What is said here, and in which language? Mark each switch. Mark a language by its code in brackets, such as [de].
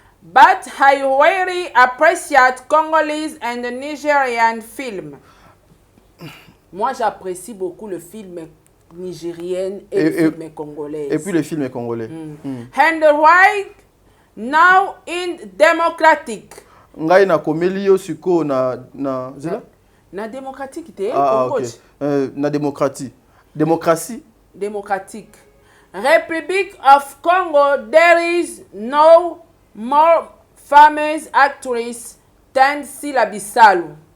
[en] But I really appreciate Congolese and Nigerian film. [fr] Moi, j'apprécie beaucoup le film nigérien et le film congolais. Et puis le film congolais. [en] And right now in democratic. [ln] Ngai na komeli yo siko na zela? Na démocratique te. [fr] OK. Na démocratie. Démocratie. Démocratique. [en] Republic of Congo, there is no more famous actress than Sila Bissalu.